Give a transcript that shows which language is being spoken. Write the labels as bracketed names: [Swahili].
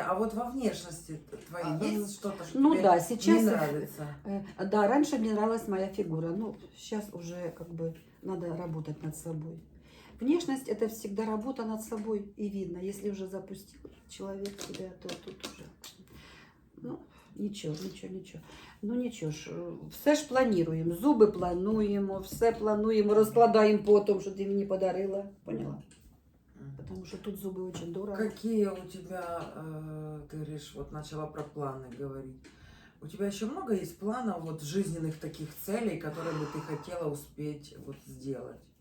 [Russian] А вот во внешности твоей есть что-то, что Ну тебе да, сейчас... не нравится? Да, раньше мне нравилась моя фигура. Ну, сейчас уже как бы надо работать над собой. Внешность – это всегда работа над собой. И видно, если уже запустил человек себя, то тут уже... [Ukrainian] Ну, нічого. Ну нічого ж, все ж плануємо. Зуби плануємо, все плануємо, розкладаємо по тому, що ти мені подарила. [Russian] Поняла? Потому что тут зубы очень дорого. Какие у тебя, ты говоришь, вот начала про планы говорить. У тебя еще много есть планов, вот жизненных таких целей, которые бы ты хотела успеть вот сделать?